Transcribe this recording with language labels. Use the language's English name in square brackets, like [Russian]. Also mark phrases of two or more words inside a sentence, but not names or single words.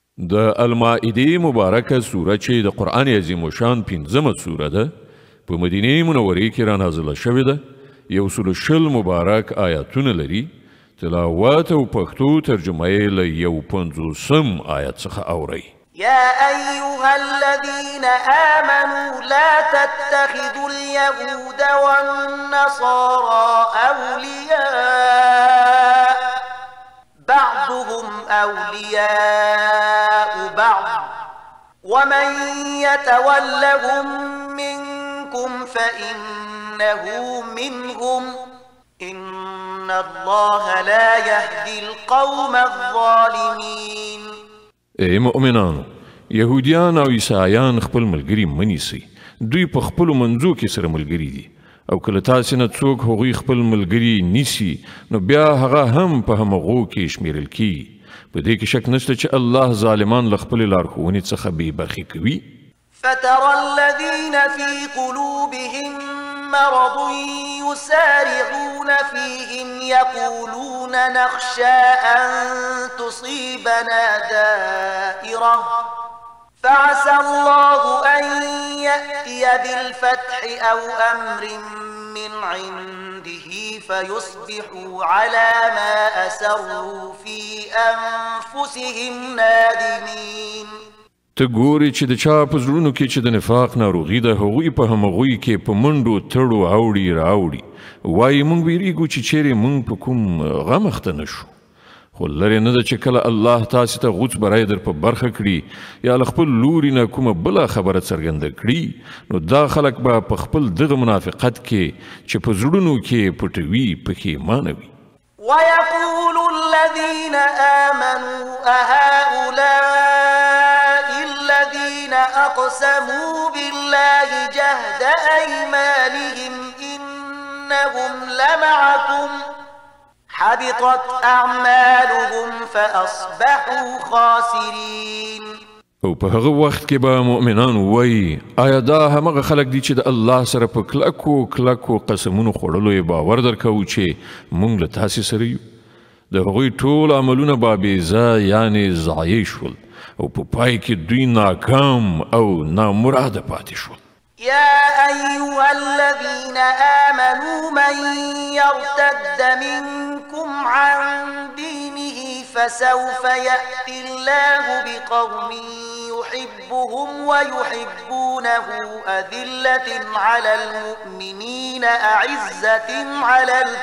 [Pashto] د المائده مبارکه سوره چې د قرآن عظیم الشان 15مه سوره ده په مدینه منوره کې را نازله شوې ده. 120 مبارک آیاتونه لري. تلاوت او پښتو ترجمه یې له 150 آیت څخه اورئ. [Arabic] يا أيها الذين آمنوا لا تتخذوا اليهود والنصارى أولياء بعضهم أولياء بعض ومن يتولهم منكم فإنه منهم إن الله لا يهدي القوم الظالمين. [Pashto] ای مؤمنانو، یهودیان او عیسایان خپل ملګري منیسئ. دوی په خپلو منځو کې سره ملګري دي او کله تاسې نه څوک هغوی خپل ملګري نیسي نو بیا هغه هم په همغو کې شمیرل کیږي. په دې کې شک نشته چې الله ظالمان له خپلې لارښوونې څخه بې برخې کوي. [Arabic] فترى الذين في قلوبهم مرض يسارعون فيهم يقولون نخشى أن تصيبنا دائرة فعسى الله أن يأتي بالفتح أو أمر من عنده فيصبحوا على ما أسروا في أنفسهم نادمين. [Pashto] ته ګورې چې د چا په زړونو کې چې د نفاق ناروغي ده هغوی په همغوی کې په منډو تړو اوړي راوړي وایي موږ ویریږو چې چیرې موږ په کوم غم اخته نه شو. خو لرې نه ده چې کله الله تاسې ته غوڅ بری در په برخه کړي یا له خپل لوري نه کومه بله خبره څرګنده کړي نو دا خلک به په خپل دغه منافقت کې چې په زړونو کې پټوي پښیمانه وي. [Arabic] ويقول الذين آمنوا أهؤلاء الذين أقسموا بالله جهد أيمانهم إنهم لمعكم حبطت أعمالهم فأصبحوا خاسرين. [Pashto] او په هغه وخت کې به مؤمنان وایي آیا دا همغه خلک دي چې د الله سره په کلکو کلکو قسمونو خوړلو یې باور درکوو چې موږ له تاسې سره یو. د هغوی ټول عملونه به بېځا یعنې ضایع شول او په پای کې دوی ناکام او نامراده پاتې شول. [Arabic] يا أيها الذين آمنوا من يرتد منكم عن دينه فسوف يأتي الله بقوم يحبهم ويحبونه أذلة على المؤمنين أعزة على